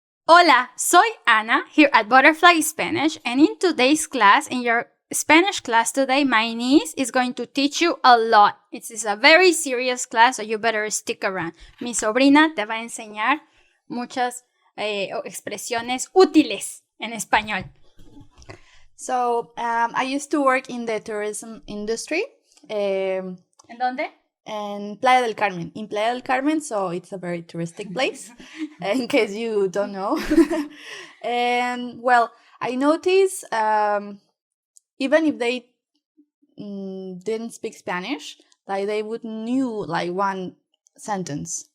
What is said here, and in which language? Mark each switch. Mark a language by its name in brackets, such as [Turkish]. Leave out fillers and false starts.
[Spanish] Hola, soy Ana [English] here at Butterfly Spanish, and in today's class, in your Spanish class today, my niece is going to teach you a lot. It is a very serious class, so you better stick around. [Spanish] Mi sobrina te va a enseñar muchas expresiones útiles en español. [English] So, I used to work in the tourism industry. [Spanish] ¿En dónde? [English] In Playa del Carmen. In Playa del Carmen, so it's a very touristic place, in case you don't know. And, well, I noticed, even if they didn't speak Spanish, like they would knew like one sentence.